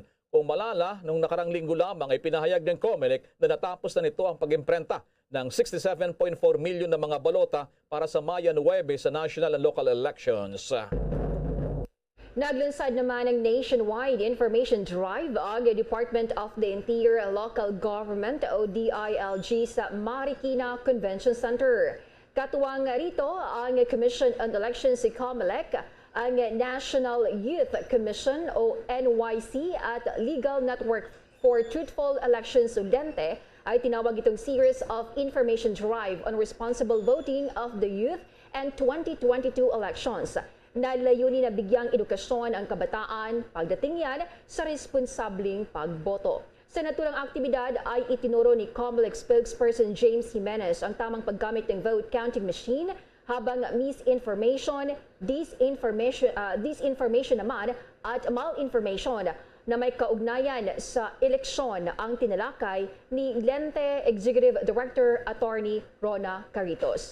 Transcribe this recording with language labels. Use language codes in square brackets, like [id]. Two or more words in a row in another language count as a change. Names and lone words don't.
[tl] Kung malala, nung nakarang linggo lamang ay pinahayag ng COMELEC na natapos na nito ang pag-imprenta ng 67.4 million na mga balota para sa Maya 9 sa [en] national and local elections. [tl] Naglunsad naman ng nationwide information drive ang Department of the Interior and Local Government o DILG sa Marikina Convention Center. Katuwang rito ang Commission on Elections si COMELEC, ang National Youth Commission o NYC at Legal Network for Truthful Elections Udente ay tinawag itong Series of Information Drive on Responsible Voting of the Youth and 2022 Elections. Nalayunin na bigyang edukasyon ang kabataan pagdating yan sa responsabling pagboto. Sa naturang aktibidad ay itinuro ni COMELEC spokesperson James Jimenez ang tamang paggamit ng [en] vote counting machine [tl] habang [en] misinformation, disinformation [tl] naman at malinformation na may kaugnayan sa eleksyon ang tinalakay ni Lente Executive Director Attorney Rona Caritos.